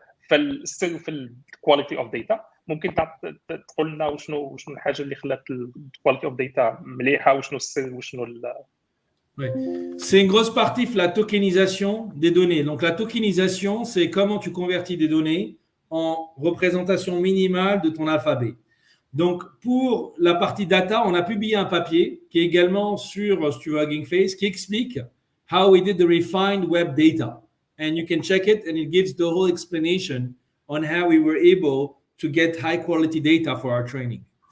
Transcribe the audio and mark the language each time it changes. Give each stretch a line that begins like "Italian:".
Arabic: فالسر في الكواليتي اوف داتا، ممكن تقول لنا وشنو الحاجه اللي خلات الكواليتي اوف داتا مليحه، وشنو السر وشنو
French: Oui. C'est une grosse partie la tokenisation des données. Donc la tokenisation, c'est comment tu convertis des données en représentation minimale de ton alphabet. Donc pour la partie data, on a publié un papier qui est également sur Hugging Face qui explique
English: how we did the refined web data. And you can check it, and it gives the whole explanation on how we were able to get high quality data for our training.